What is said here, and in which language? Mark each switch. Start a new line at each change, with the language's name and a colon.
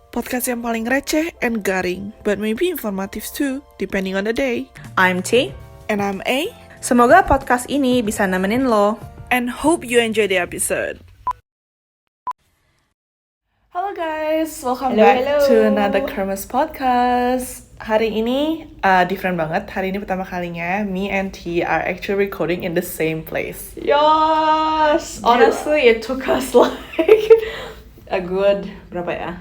English: Podcast
Indonesian: yang paling receh
English: and
Indonesian: garing,
English: but maybe informative too, depending on the day. I'm T. And I'm A,
Indonesian: Semoga podcast ini bisa nemenin lo.
English: and hope you enjoy the episode. Hello guys, welcome back to another Kremes Podcast.
Indonesian: Hari ini different banget. Hari ini pertama kalinya
English: me and T are actually recording in the same place. Yes, honestly it took us like a good,
Indonesian: berapa ya?